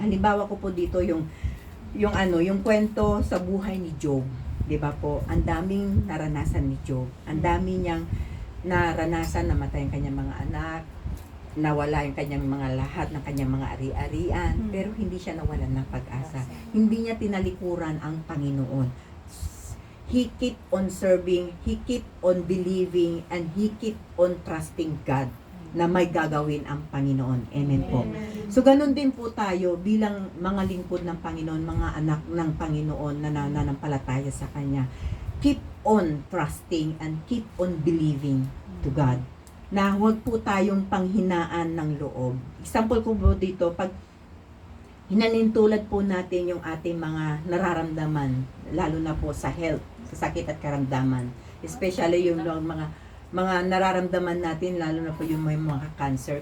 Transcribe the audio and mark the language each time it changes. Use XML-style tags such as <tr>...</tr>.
<tl>Halimbawa ko po dito yung kwento sa buhay ni Job. 'Di ba po? Ang daming naranasan ni Job. Ang dami niyang naranasan, namatay ang kanyang mga anak, nawala yung kanyang mga lahat ng kanyang mga ari-arian, pero hindi siya nawalan ng pag-asa. Hindi niya tinalikuran ang Panginoon.</tl> <en>He keep on serving, he keep on believing, and he keep on trusting God</en> <tl>na may gagawin ang Panginoon. Amen po. So, ganun din po tayo bilang mga lingkod ng Panginoon, mga anak ng Panginoon na nananampalataya sa Kanya.</tl> <en>Keep on trusting and keep on believing to God.</en> <tl>Na huwag po tayong panghinaan ng loob. Example ko po dito, pag hinanintulad po natin yung ating mga nararamdaman, lalo na po sa health, sa sakit at karamdaman, especially yung mga nararamdaman natin, lalo na po yung may mga cancer.</tl>